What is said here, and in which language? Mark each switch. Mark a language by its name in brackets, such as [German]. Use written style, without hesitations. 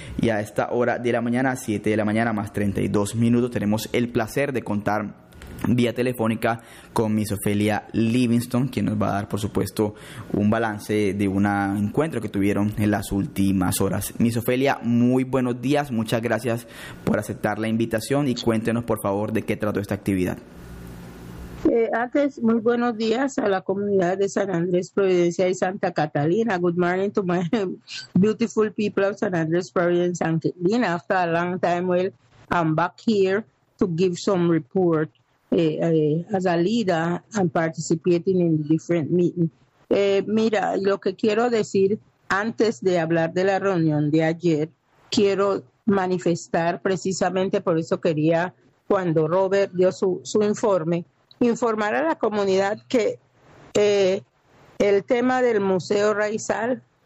[Spanish] Y a esta hora de la mañana, 7:32 a.m, tenemos el placer de contar vía telefónica con Miss Ofelia Livingston, quien nos va a dar, por supuesto, un balance de un encuentro que tuvieron en las últimas horas. Miss Ofelia, muy buenos días, muchas gracias por aceptar la invitación y cuéntenos, por favor, de qué trató esta actividad. Antes, muy buenos días a la comunidad de San Andrés, Providencia y Santa Catalina. [English] Good morning to my beautiful people of San Andrés, Providencia and Santa Catalina. After a long time, well, I'm back here to give some report as a leader and participating in different meetings. [Spanish] Mira, lo que quiero decir antes de hablar de la reunión de ayer, quiero manifestar precisamente por eso quería, cuando Robert dio su informe, informar a la comunidad que el tema del Museo Raizal,